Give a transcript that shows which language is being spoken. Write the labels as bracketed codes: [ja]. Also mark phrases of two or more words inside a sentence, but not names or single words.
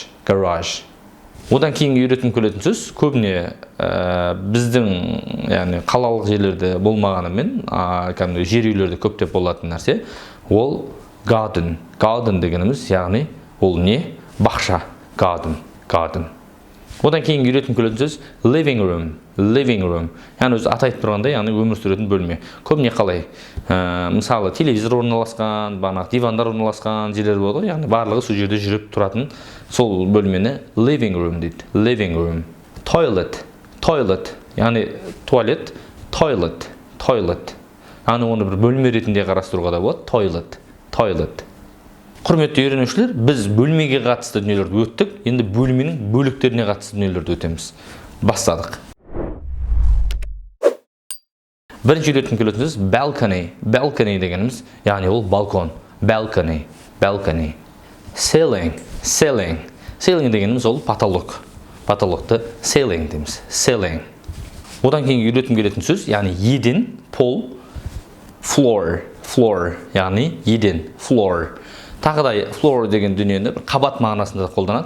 [kk] Одан кейінгі үйреткім келетін сөз көбіне біздің яғни қалалық жерлерде болмағанымен, кәдімгі жер үйлерде көптеп болатын нәрсе, ол garden. Garden дегеніміз, яғни ол не? Бақша. Garden. Одан кейін үйреткім келетін сөз [en] living room. [kk] Яғни өзі аты айтып тұрғандай, яғни өмір сүретін бөлме. Көбіне қалай? Мысалы, телевизор орналасқан, дивандар орналасқан жерлер болады, яғни барлығы сол жерде жүріп тұратын сол бөлмені [en] living room [kk] дейді. [en] Living room. Toilet. [kk] Яғни туалет. Toilet. Яғни оны бір бөлме ретінде қарастыруға да болады. Toilet. Құрметті үйренушілер, біз бөлмеге қатысты дүниелерді өттік, енді бөлменің бөліктеріне қатысты дүниелерді өтеміз. Бастадық. Бірінші үйреткім келетін сөз balcony. Balcony дегеніміз, яғни ол балкон. Balcony. Ceiling дегеніміз ол потолок. Потолокты ceiling дейміз. Одан кейін үйреткім келетін сөз, яғни еден, пол, floor, яғни еден, floor. Тағы да floor деген дүниені қабат мағынасында қолданады.